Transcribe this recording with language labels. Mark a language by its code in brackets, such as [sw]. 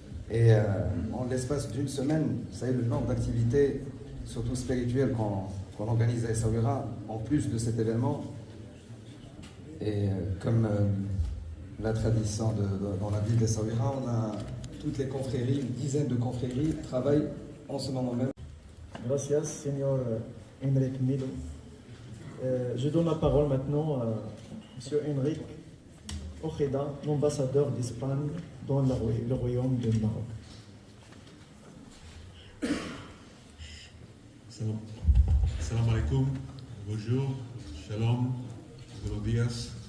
[fr] Et en l'espace d'une semaine, vous savez, le nombre d'activités, surtout spirituelles, qu'on organise à Essaouira, en plus de cet événement, et comme la tradition dans la ville d'Essaouira, on a toutes les confréries, une dizaine de confréries travaillent en ce moment même. [es] Gracias, señor Enrique Milo. [fr] Je donne la parole maintenant à M. Enrique Ojeda, l'ambassadeur d'Espagne dans le Royaume du Maroc. [ar] Salam alaikum. [fr] Bonjour, [es] shalom, buenos días.